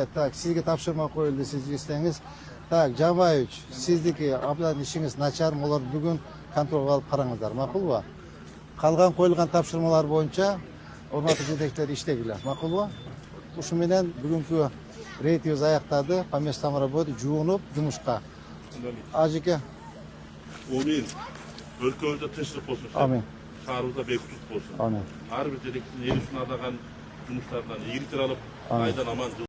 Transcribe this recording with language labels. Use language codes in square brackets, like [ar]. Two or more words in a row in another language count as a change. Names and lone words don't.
[ky] Так, сизге тапшырма коюлду, сиз istеңиз. Так, Жамаевич, сиздики абдан ишиңиз начар, булар бүгүн контролго алып караңыздар, макулбу? Калган коюлган тапшырмалар боюнча урматтуу жетекчилер иштегиле, макулбу? Ушу менен бүгүнкү рейдибиз аяктады, [ru] по местам работы [ky] жуунуп жумушка. Ажеке. Амин. Өлкөбүздө тынчтык болсун. Амин. Шаарыбызда бейбитчилик болсун. Амин. Ар бир жетекчинин эл үчүн адаган жумуштарынан ийгиликтер алып, айдан аман